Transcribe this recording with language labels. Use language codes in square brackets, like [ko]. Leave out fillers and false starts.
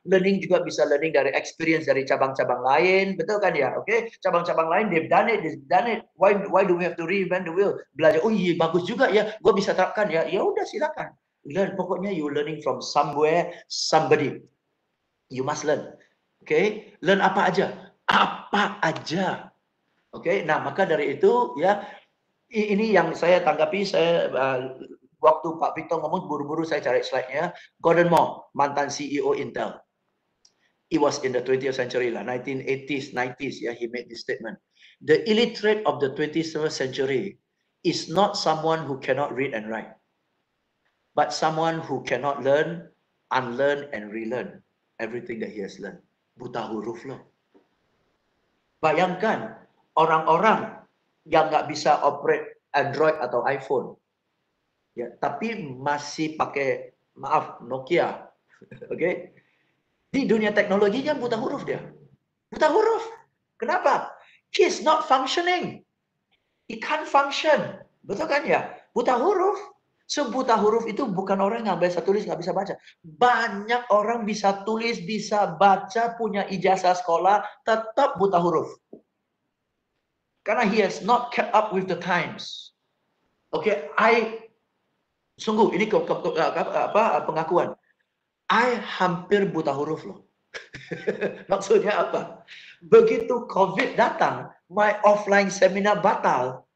[id] Learning juga bisa learning dari experience dari cabang-cabang lain. Betul kan ya? Oke, cabang-cabang lain [en] they've done it. Why do we have to reinvent the wheel? [id] Belajar. Oh iya, bagus juga ya. Gue bisa terapkan ya. Ya udah silakan. Learn. [en] Pokoknya you learning from somewhere, somebody. You must learn. [id] Oke, learn apa aja? Apa aja. Oke, nah maka dari itu ya. Ini yang saya tanggapi, waktu Pak Victor ngomong buru-buru saya cari slide-nya. Gordon Moore, mantan CEO Intel. [en] It was in the 20th century lah, 1980s, 90s, yeah, he made this statement. The illiterate of the 21st century is not someone who cannot read and write, but someone who cannot learn, unlearn, and relearn everything that he has learned. [id] Buta huruf loh. Bayangkan orang-orang yang nggak bisa operate Android atau iPhone, ya, tapi masih pakai, maaf, Nokia, oke? Okay? Di dunia teknologinya buta huruf dia, buta huruf. Kenapa? [en] He's not functioning, he can't function, [id] betul kan ya? Buta huruf. So buta huruf itu bukan orang yang nggak bisa tulis, nggak bisa baca. Banyak orang bisa tulis, bisa baca, punya ijazah sekolah, tetap buta huruf. [en] Karena he has not kept up with the times. [id] Oke, sungguh ini pengakuan. I hampir buta huruf loh. Maksudnya apa? Begitu COVID datang, [en] my offline seminar [id] batal.